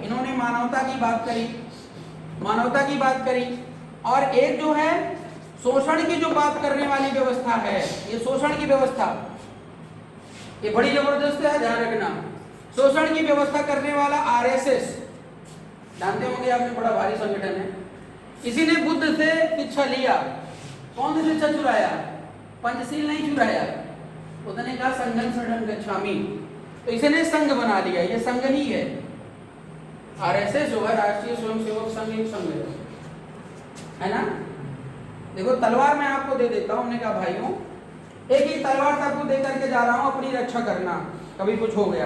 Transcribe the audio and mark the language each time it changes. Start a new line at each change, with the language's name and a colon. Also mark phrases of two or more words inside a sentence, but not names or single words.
Hindi: इन्होंने मानवता की बात करी, और एक जो है शोषण की जो बात करने वाली व्यवस्था है, ये शोषण की व्यवस्था ये बड़ी जबरदस्त है, ध्यान रखना। शोषण की व्यवस्था करने वाला RSS, जानते होंगे आपने, बड़ा भारी संगठन है। इसी ने बुद्ध से शिक्षा लिया। कौन सी शिक्षा चुराया? पंचशील नहीं चुराया। उसने कहा
Pali: संघं शरणं गच्छामि,
Hindi: तो इसने संघ बना लिया। ये संघ ही है। RSS जो है राष्ट्रीय स्वयंसेवक संघ, एक संघ है ना। देखो तलवार मैं आपको दे देता हूँ, हमने कहा भाइयों एक ही तलवार सबको दे करके जा रहा हूँ, अपनी रक्षा करना, कभी कुछ हो गया।